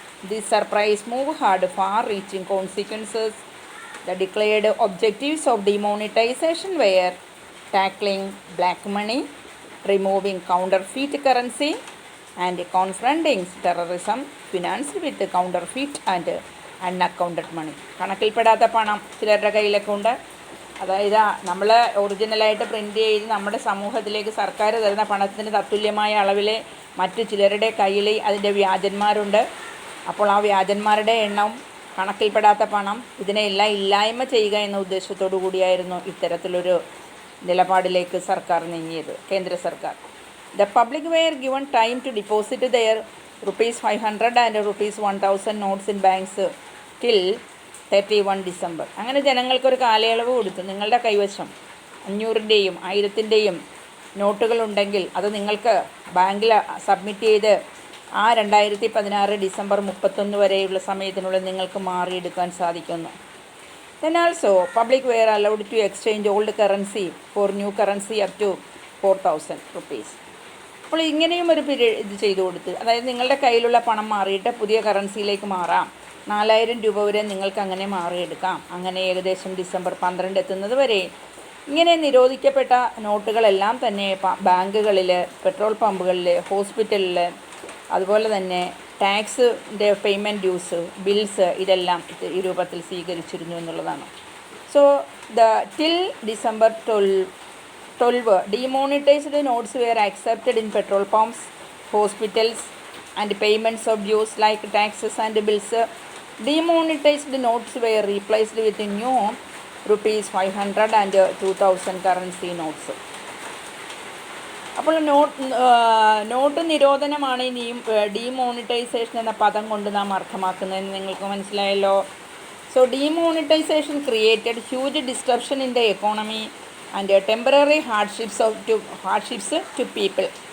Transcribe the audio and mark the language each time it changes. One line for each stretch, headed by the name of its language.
English: This surprise move had far-reaching consequences. The declared objectives of demonetization were tackling black money, removing counterfeit currency, and confronting terrorism financed with counterfeit and unaccounted money.
Malayalam: കണക്കിൽപ്പെടാത്ത പണം ചിലരുടെ കയ്യിലൊക്കെ ഉണ്ട്. അതായത് നമ്മൾ ഒറിജിനലായിട്ട് print ചെയ്ത് നമ്മുടെ സമൂഹത്തിലേക്ക് സർക്കാർ തരുന്ന പണത്തിന് തത്തുല്യമായ അളവിൽ മറ്റു ചിലരുടെ കയ്യിൽ അതിൻ്റെ വ്യാജന്മാരുണ്ട്. അപ്പോൾ ആ വ്യാജന്മാരുടെ എണ്ണം, കണക്കിൽപ്പെടാത്ത പണം, ഇതിനെല്ലാം ഇല്ലായ്മ ചെയ്യുക എന്ന ഉദ്ദേശത്തോടു കൂടിയായിരുന്നു ഇത്തരത്തിലൊരു നിലപാടിലേക്ക് സർക്കാർ നീങ്ങിയത്, കേന്ദ്ര സർക്കാർ.
English: The public were given time to deposit their ₹500 and ₹1000 notes in banks till 31 December.
Malayalam: അങ്ങനെ ജനങ്ങൾക്കൊരു കാലയളവ് കൊടുത്തു. നിങ്ങളുടെ കൈവശം 500ൻ്റെയും 1000ൻ്റെയും നോട്ടുകളുണ്ടെങ്കിൽ അത് നിങ്ങൾക്ക് ബാങ്കിൽ സബ്മിറ്റ് ചെയ്ത് ആ 2016 ഡിസംബർ 31 വരെയുള്ള സമയത്തിനുള്ളിൽ നിങ്ങൾക്ക് മാറിയെടുക്കാൻ സാധിക്കുന്നു.
English: Then also public were allowed to exchange old currency for new currency up to 4000 rupees.
Malayalam: അപ്പോൾ ഇങ്ങനെയും ഒരു ഇത് ചെയ്തു കൊടുത്ത്, അതായത് നിങ്ങളുടെ കയ്യിലുള്ള പണം മാറിയിട്ട് പുതിയ കറൻസിയിലേക്ക് മാറാം. 4000 രൂപ വരെ നിങ്ങൾക്ക് അങ്ങനെ മാറിയെടുക്കാം. അങ്ങനെ ഏകദേശം ഡിസംബർ 12 എത്തുന്നത് വരെ ഇങ്ങനെ നിരോധിക്കപ്പെട്ട നോട്ടുകളെല്ലാം തന്നെ ബാങ്കുകളിൽ, പെട്രോൾ പമ്പുകളിൽ, ഹോസ്പിറ്റലിൽ, അതുപോലെ തന്നെ ടാക്സിൻ്റെ പേയ്മെൻറ്റ് ഡ്യൂസ്, ബിൽസ്, ഇതെല്ലാം ഈ രൂപത്തിൽ സ്വീകരിച്ചിരുന്നു എന്നുള്ളതാണ്.
English: So till December 12, demonetized notes were accepted in petrol pumps, hospitals, and payments of dues like taxes and bills. Demonetized notes were replaced with new ₹500 and 2000 currency notes.
Malayalam: അപ്പോൾ not നിരോധനമാണ് ഈ demonetisation എന്ന പദം കൊണ്ട് നാം അർത്ഥമാക്കുന്നതെന്ന് നിങ്ങൾക്ക് മനസ്സിലായല്ലോ.
English: So demonetization created huge disruption in the economy and temporary hardships to people.